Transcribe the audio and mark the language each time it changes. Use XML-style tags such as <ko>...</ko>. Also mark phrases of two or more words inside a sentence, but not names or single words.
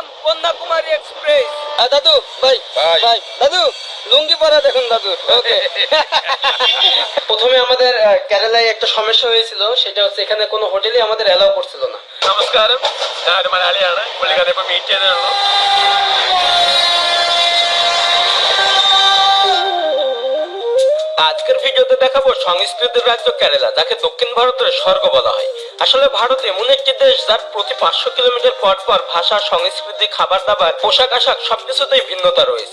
<bn>কন্যাকুমারী এক্সপ্রেস। দাদু ভাই ভাই। ভাই দাদু লুঙ্গি পরা দেখুন দাদু। ওকে প্রথমে আমাদের কেরালায় একটা সমস্যা হয়েছিল, সেটা হচ্ছে এখানে কোনো হোটেলে আমাদের অ্যালাউ করছিল না।</bn> <ml>നമസ്കാരം, ഞാൻ മലയാളിയാണ്. പുള്ളിക്കാരെ ഇപ്പൊ മീറ്റ് ചെയ്തേ ഉള്ളൂ.</ml> <bn>আজকের ভিডিওতে দেখাবো সংস্কৃতির রাজ্য কেরালা, যাকে দক্ষিণ ভারতের স্বর্গ বলা হয়। আসলে ভারত এমন একটি দেশ যার প্রতি 500 কিলোমিটার পর পর ভাষা, সংস্কৃতি, খাবার দাবার, পোশাক আশাক সবকিছুতেই ভিন্নতা রয়েছে।</bn>